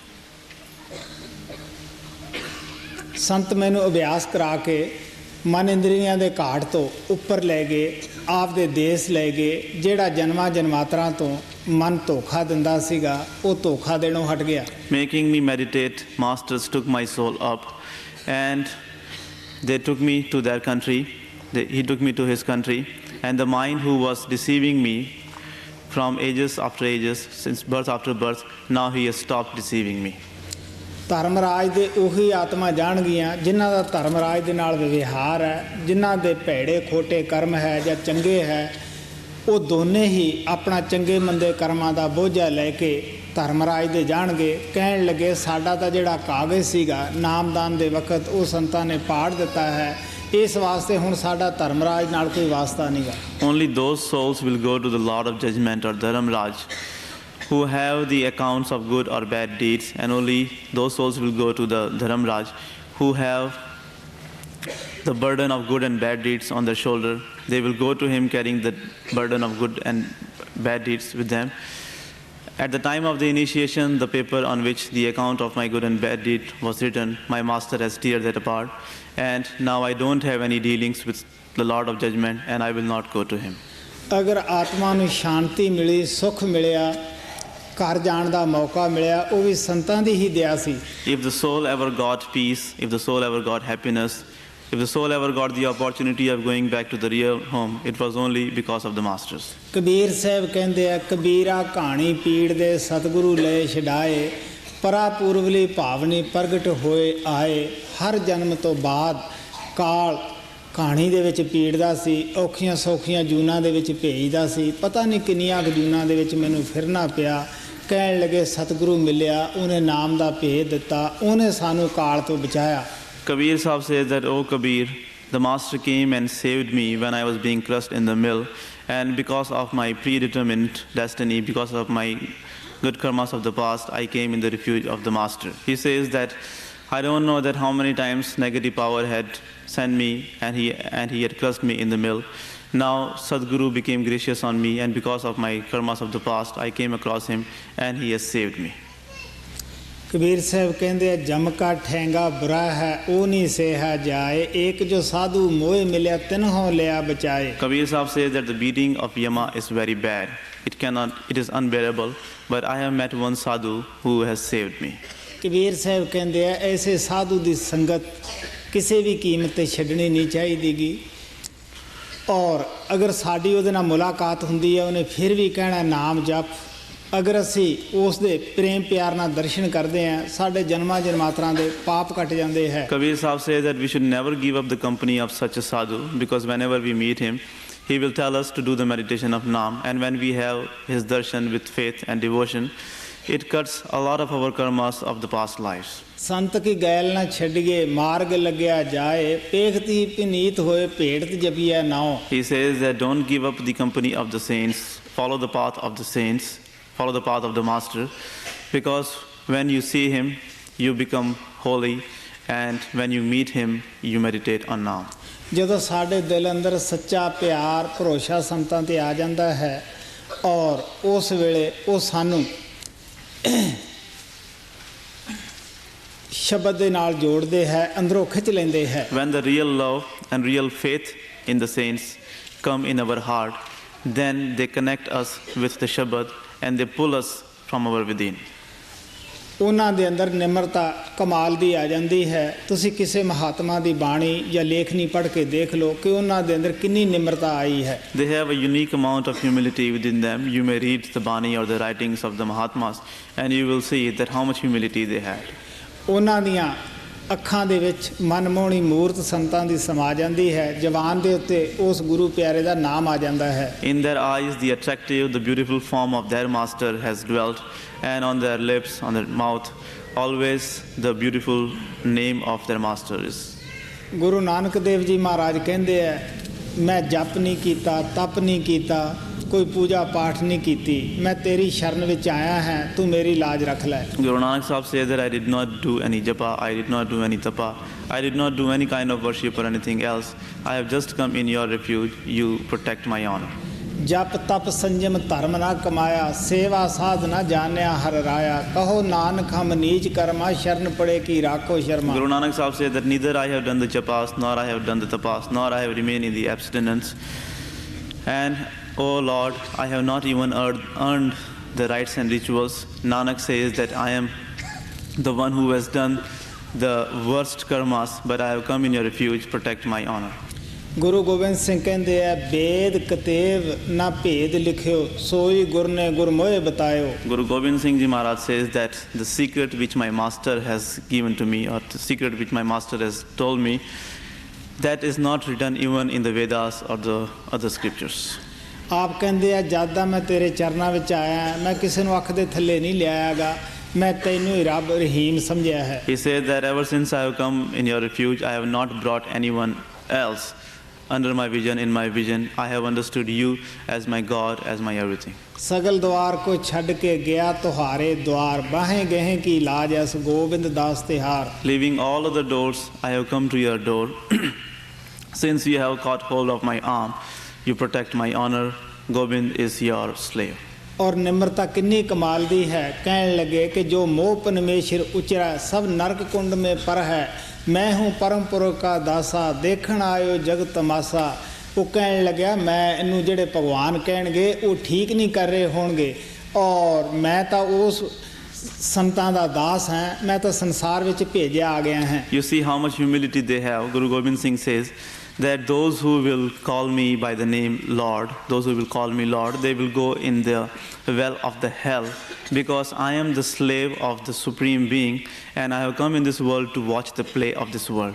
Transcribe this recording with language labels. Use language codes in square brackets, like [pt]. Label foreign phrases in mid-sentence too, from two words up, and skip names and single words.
[pa] ਸੰਤ ਮੈਨੂੰ ਅਭਿਆਸ ਕਰਾ ਕੇ ਮਨ ਇੰਦਰੀਆਂ ਦੇ ਘਾਟ ਤੋਂ ਉੱਪਰ ਲੈ ਗਏ, ਆਪ ਦੇ ਦੇਸ਼ ਲੈ ਗਏ। ਜਿਹੜਾ ਜਨਮਾਂ ਜਨਮਾਤਰਾਂ ਤੋਂ ਮਨ ਧੋਖਾ ਦਿੰਦਾ ਸੀਗਾ ਉਹ ਧੋਖਾ ਦੇਣੋਂ ਹਟ ਗਿਆ। [en] Making me meditate, masters took my soul up and they took me to their country. He took me to his country, and the mind who was deceiving me from ages after ages, since birth after birth, now he has stopped deceiving me. [pa] ਧਰਮਰਾਜ ਦੇ ਉਹੀ ਆਤਮਾ ਜਾਣਗੀਆਂ ਜਿਨ੍ਹਾਂ ਦਾ ਧਰਮਰਾਜ ਦੇ ਨਾਲ ਵਿਵਹਾਰ ਹੈ, ਜਿਨ੍ਹਾਂ ਦੇ ਭੈੜੇ ਖੋਟੇ ਕਰਮ ਹੈ ਜਾਂ ਚੰਗੇ ਹੈ, ਉਹ ਦੋਨੇ ਹੀ ਆਪਣਾ ਚੰਗੇ ਮੰਦੇ ਕਰਮਾਂ ਦਾ ਬੋਝਾ ਲੈ ਕੇ ਧਰਮਰਾਜ ਦੇ ਜਾਣਗੇ। ਕਹਿਣ ਲੱਗੇ ਸਾਡਾ ਤਾਂ ਜਿਹੜਾ ਕਾਗਜ਼ ਸੀਗਾ ਨਾਮਦਾਨ ਦੇ ਵਕਤ ਉਹ ਸੰਤਾਂ ਨੇ ਪਾੜ ਦਿੱਤਾ ਹੈ, ਇਸ ਵਾਸਤੇ ਹੁਣ ਸਾਡਾ ਧਰਮਰਾਜ ਨਾਲ ਕੋਈ ਵਾਸਤਾ ਨਹੀਂਗਾ। [en] Only those souls will go to the Lord of Judgment or Dharamraj who have the accounts of good or bad deeds, and only those souls will go to the Dharamraj who have the burden of good and bad deeds on their shoulder. They will go to him carrying the burden of good and bad deeds with them. At the time of the initiation, the paper on which the account of my good and bad deed was written, my master has teared that apart, and now I don't have any dealings with the Lord of Judgment, and I will not go to him. [pa] ਅਗਰ ਆਤਮਾ ਨੂੰ ਸ਼ਾਂਤੀ ਮਿਲੀ, ਸੁੱਖ ਮਿਲਿਆ, ਘਰ ਜਾਣ ਦਾ ਮੌਕਾ ਮਿਲਿਆ, ਉਹ ਵੀ ਸੰਤਾਂ ਦੀ ਹੀ ਦਇਆ ਸੀ। [en] If the soul ever got peace, if the soul ever got happiness, if the soul ever got the opportunity of going back to the real home, it was only because of the masters. [pa] ਕਬੀਰ ਸਾਹਿਬ ਕਹਿੰਦੇ ਆ ਕਬੀਰਾ ਕਹਾਣੀ ਪੀੜ ਦੇ ਸਤਿਗੁਰੂ ਲੈ ਛਡਾਏ, ਪਰਾ ਪੂਰਵਲੀ ਭਾਵਨੀ ਪ੍ਰਗਟ ਹੋਏ ਆਏ। ਹਰ ਜਨਮ ਤੋਂ ਬਾਅਦ ਕਾਲ ਕਹਾਣੀ ਦੇ ਵਿੱਚ ਪੀੜਦਾ ਸੀ, ਔਖੀਆਂ ਸੌਖੀਆਂ ਜੂਨਾਂ ਦੇ ਵਿੱਚ ਭੇਜਦਾ ਸੀ। ਪਤਾ ਨਹੀਂ ਕਿੰਨੀਆਂ ਕੁ ਜੂਨਾਂ ਦੇ ਵਿੱਚ ਮੈਨੂੰ ਫਿਰਨਾ ਪਿਆ। ਕਹਿਣ ਲੱਗੇ ਸਤਿਗੁਰੂ ਮਿਲਿਆ, ਉਹਨੇ ਨਾਮ ਦਾ ਭੇਦ ਦਿੱਤਾ, ਉਹਨੇ ਸਾਨੂੰ ਕਾਲ ਤੋਂ ਬਚਾਇਆ। [en] Kabir Sahib says that, "Oh Kabir, the master came and saved me when I was being crushed in the mill, and because of my predetermined destiny, because of my good karmas of the past, I came in the refuge of the master." He says that I don't know that how many times negative power had sent me and he had crushed me in the mill. Now Sadguru became gracious on me, and because of my karmas of the past, I came across him and he has saved me. [pa] ਕਬੀਰ ਸਾਹਿਬ ਕਹਿੰਦੇ ਆ ਜਮ ਕਾ ਠੈਂਗਾ ਬੁਰਾ ਹੈ ਉਹ ਨਹੀਂ ਸੇਹਾ ਜਾਏ, ਏਕ ਜੋ ਸਾਧੂ ਮੋਹ ਮਿਲਿਆ ਤਿਨਹੋਂ ਲਿਆ ਬਚਾਏ। [en] Kabir Sahib says that the beating of Yama is very bad. It is unbearable, but I have met one sadhu who has saved me. [pa] ਕਬੀਰ ਸਾਹਿਬ ਕਹਿੰਦੇ ਆ ਐਸੇ ਸਾਧੂ ਦੀ ਸੰਗਤ ਕਿਸੇ ਵੀ ਕੀਮਤ ਤੇ ਛੱਡਣੀ ਨਹੀਂ ਚਾਹੀਦੀਗੀ। ਔਰ ਅਗਰ ਸਾਡੀ ਉਹਦੇ ਨਾਲ ਮੁਲਾਕਾਤ ਹੁੰਦੀ ਹੈ ਉਹਨੇ ਫਿਰ ਵੀ ਕਹਿਣਾ ਨਾਮ ਜਪ। ਅਗਰ ਅਸੀਂ ਉਸ ਦੇ ਪ੍ਰੇਮ ਪਿਆਰ ਨਾਲ ਦਰਸ਼ਨ ਕਰਦੇ ਹਾਂ ਸਾਡੇ ਜਨਮਾਂ ਜਨਮਾਤਰਾਂ ਦੇ ਪਾਪ ਕੱਟ ਜਾਂਦੇ ਹੈ। [en] Kabir Sahib says that we should never give up the company of such a sadhu, because whenever we meet him, he will tell us to do the meditation of Naam, and when we have his darshan with faith and devotion, it cuts a lot of our karmas of the past lives. [pa] ਸੰਤ ਕੀ ਗੈਲ ਨਾ ਛੱਡੀਏ ਮਾਰਗ ਲੱਗਿਆ ਜਾਏ ਪੇਖਤੀ ਪਨੀਤ ਹੋਏ ਭੇਟਤ ਜਪੀਐ ਨਾਉ. [en] He says that don't give up the company of the saints, follow the path of the saints, follow the path of the master, because when you see him, you become holy, and when you meet him, you meditate on Naam. [pa] ਜਦੋਂ ਸਾਡੇ ਦਿਲ ਅੰਦਰ ਸੱਚਾ ਪਿਆਰ ਭਰੋਸਾ ਸੰਤਾਂ ਤੇ ਆ ਜਾਂਦਾ ਹੈ ਔਰ ਉਸ ਵੇਲੇ ਉਹ ਸਾਨੂੰ ਸ਼ਬਦ ਦੇ ਨਾਲ ਜੋੜਦੇ ਹੈ ਅੰਦਰੋਂ ਖਿੱਚ ਲੈਂਦੇ ਹੈ. [en] When the real love and real faith in the saints come in our heart, then they connect us with the Shabad and they pull us from our within. [pa] ਉਹਨਾਂ ਦੇ ਅੰਦਰ ਨਿਮਰਤਾ ਕਮਾਲ ਦੀ ਆ ਜਾਂਦੀ ਹੈ. ਤੁਸੀਂ ਕਿਸੇ ਮਹਾਤਮਾ ਦੀ ਬਾਣੀ ਜਾਂ ਲੇਖਣੀ ਪੜ੍ਹ ਕੇ ਦੇਖ ਲਓ ਕਿ ਉਹਨਾਂ ਦੇ ਅੰਦਰ ਕਿੰਨੀ ਨਿਮਰਤਾ ਆਈ ਹੈ. [en] They have a unique amount of humility within them. You may read the Bani or the writings of the Mahatmas and you will see that how much humility they had. [pa] ਉਹਨਾਂ ਦੀਆਂ ਅੱਖਾਂ ਦੇ ਵਿੱਚ ਮਨਮੋਹਣੀ ਮੂਰਤ ਸੰਤਾਂ ਦੀ ਸਮਾ ਜਾਂਦੀ ਹੈ. ਜ਼ਬਾਨ ਦੇ ਉੱਤੇ ਉਸ ਗੁਰੂ ਪਿਆਰੇ ਦਾ ਨਾਮ ਆ ਜਾਂਦਾ ਹੈ. [en] In their eyes, the attractive, the beautiful form of their master has dwelt, and on their lips, on their mouth, always the beautiful name of their master is. [pa] ਗੁਰੂ ਨਾਨਕ ਦੇਵ ਜੀ ਮਹਾਰਾਜ ਕਹਿੰਦੇ ਆ ਮੈਂ ਜਪ ਨਹੀਂ ਕੀਤਾ, ਤਪ ਨਹੀਂ ਕੀਤਾ, ਕੋਈ ਪੂਜਾ ਪਾਠ ਨਹੀਂ ਕੀਤੀ, ਮੈਂ ਤੇਰੀ ਸ਼ਰਨ ਵਿੱਚ ਆਇਆ ਹਾਂ, ਤੂੰ ਮੇਰੀ ਲਾਜ ਰੱਖ ਲੈ. [en] Guru Nanak Sahib says that I did not do any japa, I did not do any tapa, I did not do any kind of worship or anything else. I have just come in your refuge, you protect my honor. [pa] ਜਪ ਤਪ ਸੰਜਮ ਧਰਮ ਨਾ ਕਮਾਇਆ, ਸੇਵਾ ਸਾਧ ਨਾ ਜਾਣਿਆ ਹਰ ਰਾਇਆ, ਕਹੋ ਨਾਨਕ ਹਮ ਨੀਚ ਕਰਮਾ, ਸ਼ਰਨ ਪੜੇ ਕੀ ਰਾਖੋ ਸ਼ਰਮਾ. [en] Guru Nanak Sahib said that neither I have done the japas, nor I have done the tapas, nor I have remained in the abstinence. And oh Lord, I have not even earned the rites and rituals. Nanak says that I am the one who has done the worst karmas, but I have come in your refuge, protect my honor. [pa] ਗੁਰੂ ਗੋਬਿੰਦ ਸਿੰਘ ਕਹਿੰਦੇ ਆ ਵੇਦ ਕਤੇਵ ਨਾ ਭੇਦ ਲਿਖਿਓ, ਸੋਈ ਗੁਰ ਨੇ ਗੁਰਮੋਹਿ ਬਤਾਇਓ. [en] Guru Gobind Singh Ji Maharaj says that the secret which my master has given to me, or the secret which my master has told me, that is not written even in the Vedas or the other scriptures. [pa] ਆਪ ਕਹਿੰਦੇ ਆ ਜਦ ਦਾ ਮੈਂ ਤੇਰੇ ਚਰਨਾਂ ਵਿੱਚ ਆਇਆ ਮੈਂ ਕਿਸੇ ਨੂੰ ਅੱਖ ਦੇ ਥੱਲੇ ਨਹੀਂ ਲਿਆਇਆਗਾ, ਮੈਂ ਤੈਨੂੰ ਹੀ ਰੱਬ ਰਹੀਮ ਸਮਝਿਆ ਹੈ. [en] He said that ever since I have come in your refuge, I have not brought anyone else under my vision. In my vision, I have understood you as my God, as my everything. [pa] ਸਗਲ ਦੁਆਰ ਕੋ ਛੱਡ ਕੇ ਗਿਆ ਤੁਹਾਰੇ ਦੁਆਰ, ਬਾਹੇ ਗਹਿ ਕੀ ਲਾਜ ਐਸ ਗੋਬਿੰਦ ਦਾਸ ਤਿਹਾਰ. [en] Leaving all other doors, I have come to your door. Since you have caught hold of my arm, you protect my honor. Gobind is your slave. [pa] ਔਰ ਨਿਮਰਤਾ ਕਿੰਨੀ ਕਮਾਲ ਦੀ ਹੈ. ਕਹਿਣ ਲੱਗੇ ਕਿ ਜੋ ਮੋਹ ਪਰਮੇਸ਼ਰ ਉਚਰਾ ਸਭ ਨਰਕ ਕੁੰਡ ਮੇਂ ਪਰ ਹੈ, ਮੈਂ ਹੂੰ ਪਰਮ ਪੁਰਖ ਕਾ ਦਾਸਾ, ਦੇਖਣ ਆਇਓ ਜਗ ਤਮਾਸਾ. ਉਹ ਕਹਿਣ ਲੱਗਿਆ ਮੈਂ ਇਹਨੂੰ ਜਿਹੜੇ ਭਗਵਾਨ ਕਹਿਣਗੇ ਉਹ ਠੀਕ ਨਹੀਂ ਕਰ ਰਹੇ ਹੋਣਗੇ, ਔਰ ਮੈਂ ਤਾਂ ਉਸ ਸੰਤਾਂ ਦਾ ਦਾਸ ਹਾਂ, ਮੈਂ ਤਾਂ ਸੰਸਾਰ ਵਿੱਚ ਭੇਜਿਆ ਆ ਗਿਆ ਹਾਂ. [en] You see how much humility they have. Guru Gobind Singh says that those who will call me by the name Lord, those who will call me Lord, they will go in the well of the hell, because I am the slave of the Supreme Being, and I have come in this world to watch the play of this world.